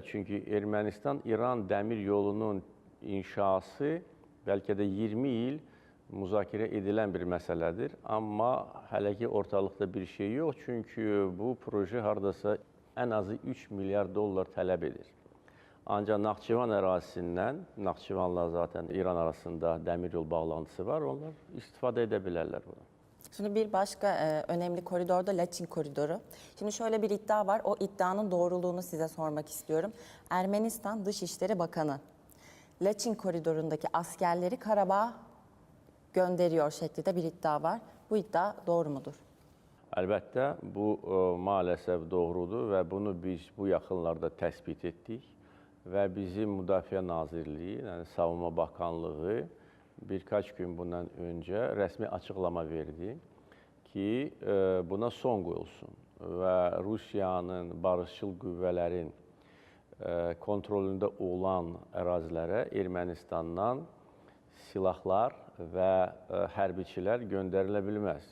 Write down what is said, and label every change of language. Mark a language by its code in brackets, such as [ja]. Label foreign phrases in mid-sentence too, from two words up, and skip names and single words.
[az] Çünki Ermənistan-İran dəmir yolunun inşası bəlkə də 20 il müzakirə edilən bir məsələdir. Amma hələ ki, ortalıqda bir şey yox. Çünki bu proje haradasa ən azı 3 milyar dollar tələb edir. Ancaq Naxçıvan ərazisindən, Naxçıvanla zaten İran arasında dəmir yol bağlantısı var, onlar istifadə edə bilərlər buna. [tr] Şimdi bir başka önemli koridor da Laçin koridoru. Şimdi şöyle bir iddia var, o iddianın doğruluğunu size sormak istiyorum. Ermenistan Dışişleri Bakanı, Laçin koridorundaki askerleri Karabağ'a gönderiyor şeklinde bir iddia var. Bu iddia doğru mudur? [az] Əlbəttə, bu maalesef doğrudur və bunu biz bu yaxınlarda təsbit etdik. Və bizim Müdafiə Nazirliyi, yəni [tr] Savunma Bakanlığı [az] birkaç gün bundan öncə rəsmi açıqlama verdi ki, buna son qoyulsun və Rusiyanın barışçıl qüvvələrin kontrolündə olan ərazilərə Ermənistandan silahlar və hərbiçilər göndərilə bilməz.